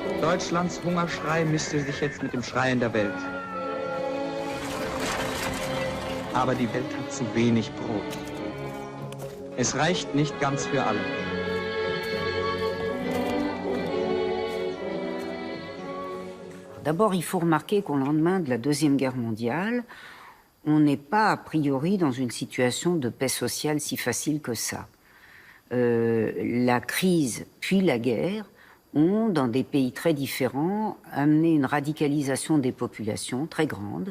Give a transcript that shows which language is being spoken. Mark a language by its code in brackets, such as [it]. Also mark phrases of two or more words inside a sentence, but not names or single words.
[de] Deutschlands Hungerschrei mischte sich jetzt mit dem Schreien der Welt. Aber die Welt hat zu wenig Brot. Es reicht nicht ganz für alle. [fr] D'abord, il faut remarquer qu'au lendemain de la Deuxième Guerre mondiale, on n'est pas a priori dans une situation de paix sociale si facile que ça. La crise puis la guerre ont, dans des pays très différents, amené une radicalisation des populations très grande.